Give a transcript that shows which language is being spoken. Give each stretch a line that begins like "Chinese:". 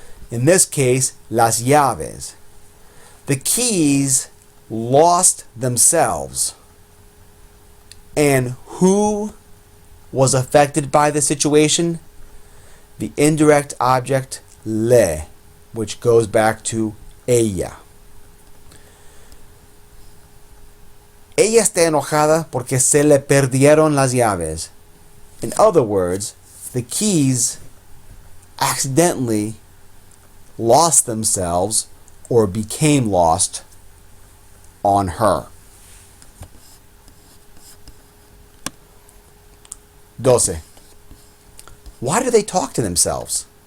English: In this case, las llaves. The keys lost themselves. And who was affected by the situation? The indirect object le, which goes back to ella.
Spanish: Ella está enojada porque se le perdieron las llaves.
English: In other words, the keys accidentally lost themselves or became lost on her. 12. Why do they talk to themselves?